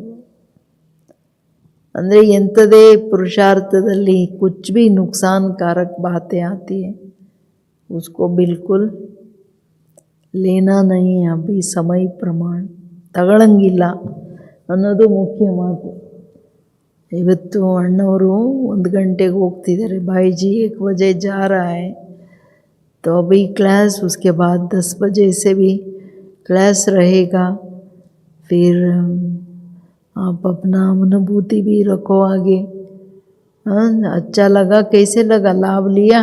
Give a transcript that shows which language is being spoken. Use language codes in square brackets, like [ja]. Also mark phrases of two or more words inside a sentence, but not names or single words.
[kn] ಅಂದರೆ ಎಂಥದೇ ಪುರುಷಾರ್ಥದಲ್ಲಿ [hi] कुछ भी नुकसानकारक बातें आती है उसको बिल्कुल लेना नहीं अभी [kn] ಸಮಯ ಪ್ರಮಾಣ. ತಗೊಳ್ಳಂಗಿಲ್ಲ ಅನ್ನೋದು ಮುಖ್ಯ ಮಾತು. ಇವತ್ತು ಅಣ್ಣವರು 1 ಗಂಟೆಗೆ ಹೋಗ್ತಿದ್ದಾರೆ. [hi] भाईजी 1 बजे जा रहा है तो अभी क्लास, उसके बाद 10 बजे से भी क्लास रहेगा. फिर आप अपना अनुभूति भी रखो आगे. अच्छा लगा? कैसे लगा? लाभ लिया?